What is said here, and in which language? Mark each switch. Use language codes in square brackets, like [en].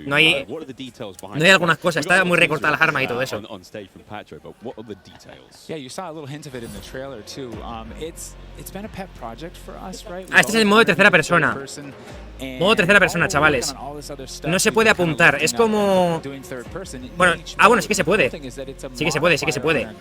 [es] No hay algunas cosas, está muy recortada las armas y todo eso. [en] But what are the details? Yeah, you saw a little hint of it in the trailer too. It's been a pet project for us, right? [es] Ah, este es el modo de tercera persona. Modo tercera persona, chavales. No se puede apuntar, es como... Bueno, bueno, sí que se puede. Sí que se puede.